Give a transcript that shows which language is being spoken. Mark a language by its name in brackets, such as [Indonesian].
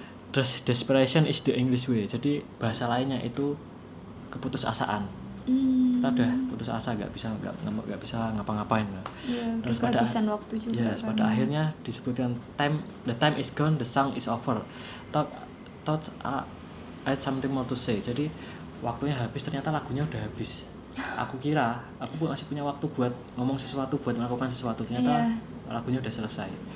[Indonesian] Terus [English] desperation is the English way. [Indonesian] Jadi bahasa lainnya itu keputusasaan. Kita udah putus asa, nggak bisa ngapa-ngapain. Ya, terus kehabisan waktu juga. [English] Yes, [Indonesian] pada akhirnya disebutkan [English] the time is gone, the song is over. Thought I had something more to say. [Indonesian] Jadi waktunya habis, ternyata lagunya udah habis. Aku kira aku masih punya waktu buat ngomong sesuatu, buat melakukan sesuatu, ternyata lagunya udah selesai.